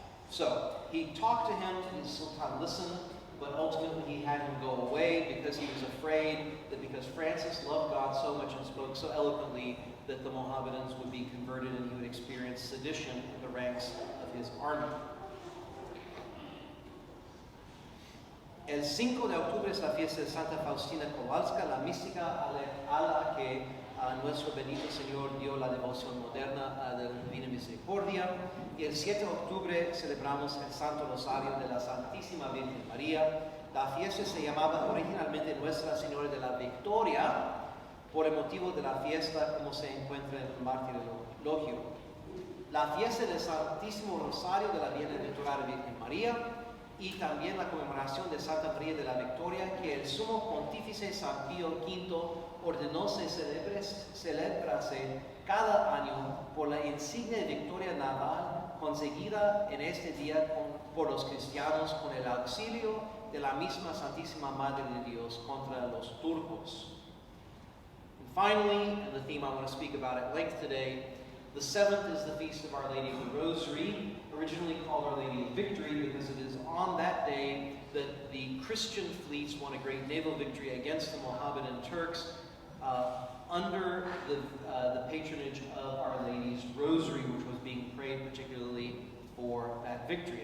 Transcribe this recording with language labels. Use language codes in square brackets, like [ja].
[en] So he talked to him, and the Sultan listened, but ultimately he had him go away because he was afraid that because Francis loved God so much and spoke so eloquently that the Mohammedans would be converted and he would experience sedition in the ranks of his army. [es] El 5 de octubre es la fiesta de Santa Faustina Kowalska, la mística a la que nuestro bendito Señor dio la devoción moderna de la Divina Misericordia. Y el 7 de octubre celebramos el Santo Rosario de la Santísima Virgen María. La fiesta se llamaba originalmente Nuestra Señora de la Victoria, por el motivo de la fiesta como se encuentra en el martirologio. La fiesta del Santísimo Rosario de la Bienaventurada Virgen María, y también la conmemoración de Santa María de la Victoria, que el sumo pontífice San Pío V ordenó se celebrase cada año por la insignia de victoria naval conseguida en este día por los cristianos con el auxilio de la misma Santísima Madre de Dios contra los turcos. [en] And finally, and the theme I want to speak about at length today, the 7th is the Feast of Our Lady of the Rosary, originally called Our Lady of Victory because it is on that day that the Christian fleets won a great naval victory against the Mohammedan Turks under the patronage of Our Lady's Rosary, which was being prayed particularly for that victory.